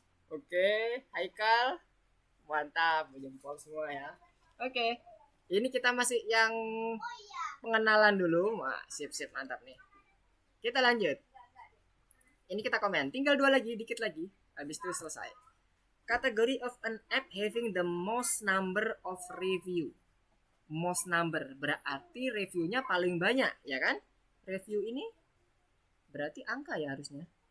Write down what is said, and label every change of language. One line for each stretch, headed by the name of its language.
Indonesian: Oke, Haikal. Mantap, jempol semua ya. Oke. Ini kita masih yang pengenalan dulu. Wah, sip mantap nih. Kita lanjut. Ini kita komen. Tinggal 2 lagi, dikit lagi. Habis itu selesai.
English: Category of an app having the most number of review.
Indonesian: Most number berarti reviewnya paling banyak, ya kan? Review ini berarti angka ya harusnya.